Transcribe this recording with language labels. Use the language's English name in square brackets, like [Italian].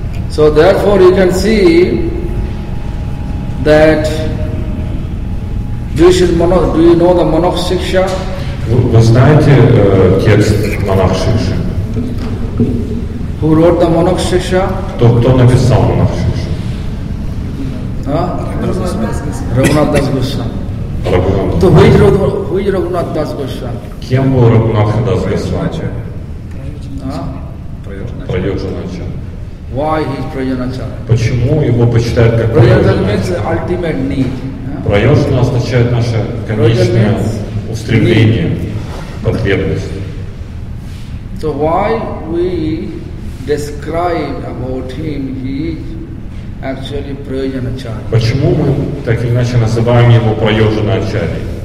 [English] So therefore you can see that do you know the Monok Shiksha? [Russian] Вы знаете текст Монах Шикши? [English] Who wrote the Monok Shiksha? [Russian] Кто написал Монах Шикши? [English] Raghunath Das Goswami. [Russian] Рагунат. So who is Raghunath Das Goswami? Кем был Рагунат Дас Госвами? Huh? Праёджаначарья. [English] Why he is Prajanacharya? [Russian] Почему его почитают как [English] Prajanacharya means [Russian] Праёджаначарья? [English] the ultimate need. [Russian] Праёджана означает наше конечное устремление, потребность. [English] So why we describe about him, he is actually Prajanacharya. [Russian] Почему мы так или иначе называем его Праёджаначарьей?